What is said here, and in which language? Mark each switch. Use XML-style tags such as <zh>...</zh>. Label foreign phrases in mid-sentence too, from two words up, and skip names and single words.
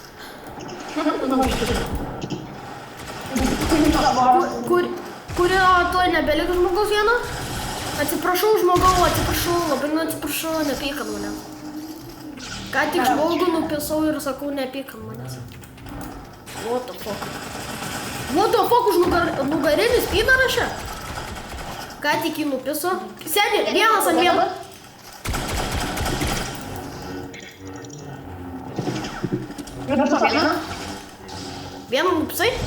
<lt>Kuri toj nebelieka žmogaus vieno? Atsiprašau, žmogau, labai atsiprašau, nepyk ant manęs. Ką tik žmogų nupisau ir sakau, nepyk ant manęs.</lt> <en>What the fuck,</en> <lt>už nugarinis pydaras čia? Ką tik jį nupiso? Seniai, vienas ant vieno. Vieną nupisai?</lt>